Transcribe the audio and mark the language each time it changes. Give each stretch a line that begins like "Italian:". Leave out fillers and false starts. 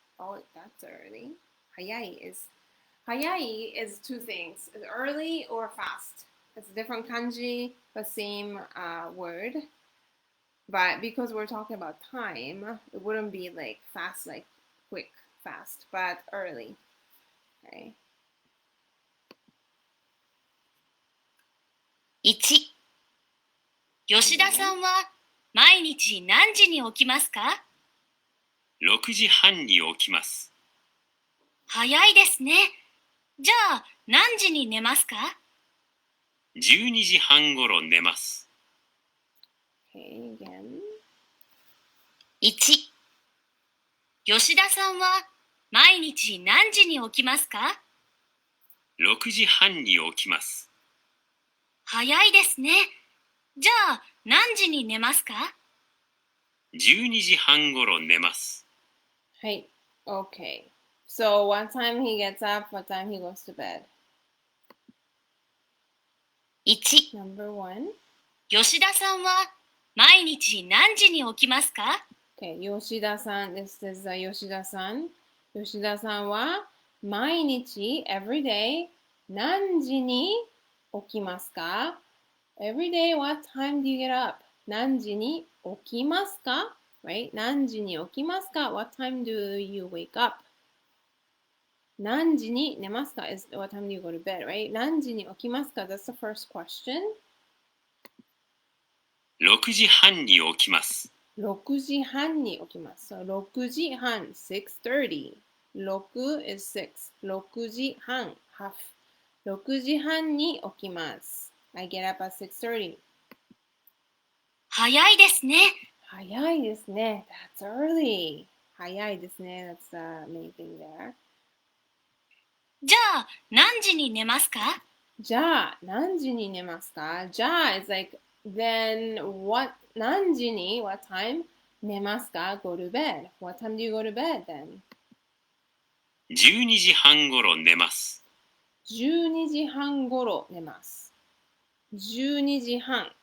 English: Oh, that's early. 早い is two things. It's early or fast. It's a different kanji, but same word. But because we're talking about time, it wouldn't be like fast, like quick, fast, but early. Okay.
Japanese: 1、吉田さんは毎日何時に起きますか？ 6時半に起きます。早いですね。じゃあ何時に寝ますか？ 12時半ごろ寝ます。
English: Okay, again.
Japanese: 1、吉田さんは毎日何時に起きますか？ 6時半に起きます。早いですね。じゃあ何時に寝ますか？ 12時半ごろ寝ます。
English: Hey, okay. So what time he gets up, what time he goes to bed?
Japanese: 1、
English: Number 1.
Japanese: 吉田さんは毎日何時に起きますか？
English: Okay, Yoshida-san. This is Yoshida-san.
Japanese: Yoshida-san wa mainichi,
English: every day,
Japanese: 何時に起きますか?
English: Every day, what time do you get up?
Japanese: 何時に起きますか?
English: Right?
Japanese: 何時に起きますか?
English: What time do you wake up?
Japanese: 何時に寝ますか
English: is what time do you go to bed, right?
Japanese: 何時に起きますか?
English: That's the first question.
Japanese: 6時半に起きます。 6時半に起きます。So 6時半、6:30. 6 is 6. 6時半、half. 6時半に起きます。
English: I get up at 6:30.
Japanese: 早いですね。早いですね。
English: That's early.
Japanese: 早いですね。
English: That's the main thing there.
Japanese: じゃあ何時に寝ますか？じゃあ、何時に寝ますか？
English: じゃあ is like, then what,
Japanese: 何時に
English: what time
Japanese: 寝ますか
English: go to bed. What time do you go to bed then?
Japanese: 12時半ごろ寝ます。 12時半ごろ寝ます。12時半。